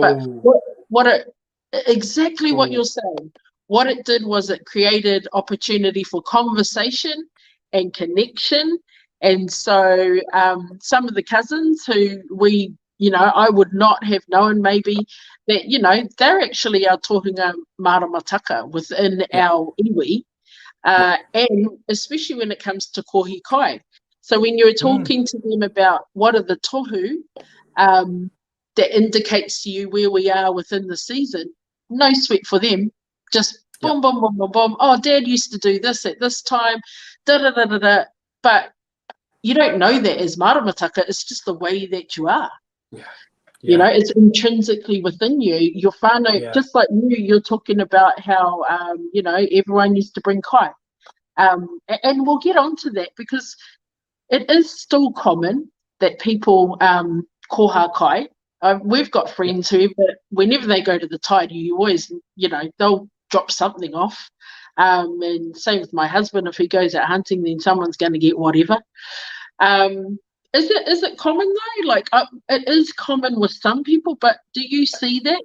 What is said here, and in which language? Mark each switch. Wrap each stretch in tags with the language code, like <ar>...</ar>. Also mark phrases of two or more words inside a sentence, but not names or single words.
<en>But what you're saying, what it did was it created opportunity for conversation and connection. And so some of the cousins who we, you know, I would not have known maybe that, you know, they're actually our</en> <mi>tohunga maramataka</mi> <en>within our iwi, and especially when it comes to</en> <mi>kohi kai.</mi> <en>So when you're talking to them about what are the tohu that indicates to you where we are within the season, no sweat for them, just boom, boom, boom, boom, boom. Oh, Dad used to do this at this time, da-da-da-da-da. But you don't know that as maramataka, it's just the way that you are. You know, it's intrinsically within you. Your whānau, just like you're talking about how, you know, everyone used to bring kai. And we'll get onto that because it is still common that people</en> <mi>koha kai.</mi> <en>We've got friends who, but whenever they go to the taiao, you always, you know, they'll drop something off. And same with my husband, if he goes out hunting, then someone's going to get whatever. Is it common though? Like it is common with some people, but do you see that?</en>